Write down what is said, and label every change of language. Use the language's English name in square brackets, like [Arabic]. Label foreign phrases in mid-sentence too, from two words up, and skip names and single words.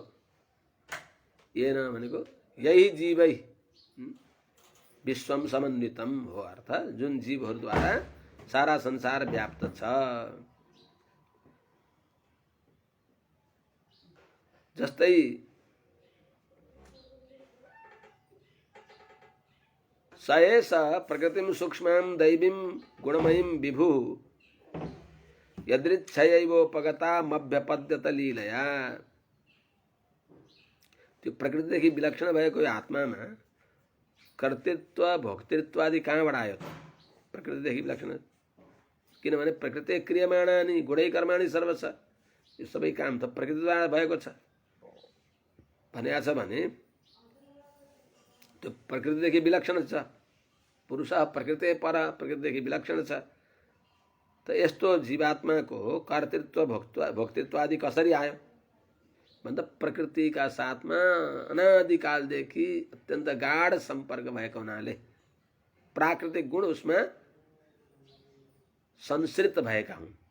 [Nepali] येन भनेको यही [Sanskrit] जीवै विश्वम समन्वितम [Nepali] हो अर्थ जुन जीवहरूद्वारा सारा संसार व्याप्त छ। [Sanskrit] जस्तै सएष प्रकृतिम सूक्ष्मं दैवीं गुणमयीं विभु यदृच्छयैवोपगता मभ्यपद्यत लीलया। [Nepali] त्यो प्रकृतिदेखि विलक्षण भएको यो आत्मामा कर्तृत्व भोक्तृत्व आदि कहाँबाट आयो त? प्रकृतिदेखि विलक्षण। किनभने [Sanskrit] प्रकृति क्रियमाणानि गुणै कर्माणि सर्वश, [Nepali] यो सबै काम त प्रकृतिद्वारा भएको छ भनेको छ भने त्यो प्रकृतिदेखि विलक्षण छ। [Sanskrit] पुरुषः प्रकृति पर [Nepali] प्रकृतिदेखि विलक्षण छ। त यस्तो जीवात्माको कर्तृत्व भोक्तृत्व आदि कसरी आयो भन्दा प्रकृतिका साथमा अनादिकालदेखि अत्यन्त गाढ सम्पर्क भएको हुनाले प्राकृतिक गुण उसमा संश्रित भएका हुन्।